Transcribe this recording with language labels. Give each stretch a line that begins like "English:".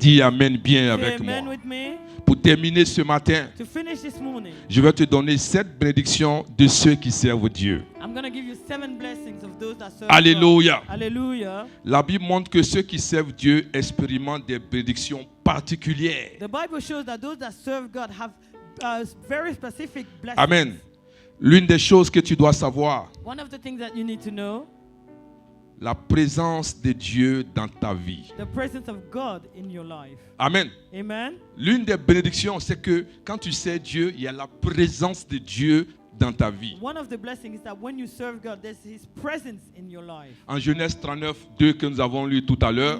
French: Dis Amen bien
English: Say
French: avec
English: amen
French: moi.
English: with me.
French: Pour terminer ce matin,
English: To finish this morning,
French: je vais te donner 7 bénédictions de ceux qui servent Dieu.
English: I'm going to give you 7 blessings of those that serve
French: Alléluia.
English: God. Hallelujah.
French: La Bible montre que ceux qui servent Dieu expérimentent des bénédictions particulières.
English: The Bible shows that those that serve God have very specific blessings.
French: Amen. L'une des choses que tu dois savoir,
English: One of the things that you need to know,
French: la présence de Dieu dans ta vie.
English: the presence of God in your life.
French: Amen.
English: Amen.
French: L'une des bénédictions, c'est que quand tu sers Dieu, il y a la présence de Dieu dans ta vie.
English: One of the blessings is that when you serve God, there's His presence in your life.
French: En Genèse 39, 2 que nous avons lu tout à l'heure,